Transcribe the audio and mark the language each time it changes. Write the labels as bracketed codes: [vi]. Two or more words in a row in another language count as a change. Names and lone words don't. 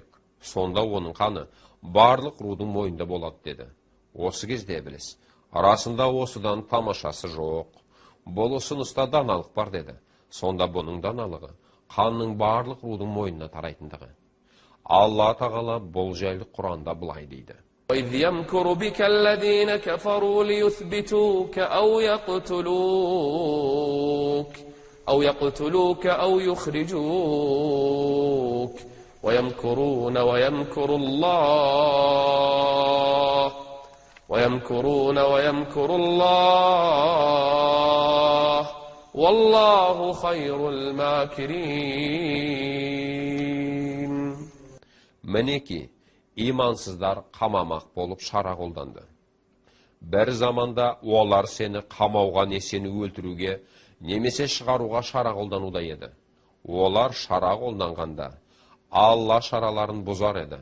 [kk] Сонда оның қаны барлық рудың мойнында болады деді. Осы кезде Ібліс, расында осыдан тамашасы жоқ. Бұл ұсыныста даналық бар деді. Сонда бұның даналығы қанның барлық рудың мойнына тарайтындығы. Алла тағала бұл жайлы Құранда былай дейді. [ar] وَإِذْ يَمْكُرُ بِكَ الَّذِينَ كَفَرُوا لِيُثْبِتُوكَ أَوْ يَقْتُلُوكَ أَوْ يُخْرِجُوكَ وَيَمْكُرُونَ وَيَمْكُرُ اللَّهُ والله خير الماكرين. [kk] Мінеки, имансыздар қамамақ болып шара қолданды. Бір заманда олар сені қамауға не сені өлтіруге, немесе шығаруға шара қолдануда еді. Олар шара қолданғанда, Алла шараларын бұзар еді.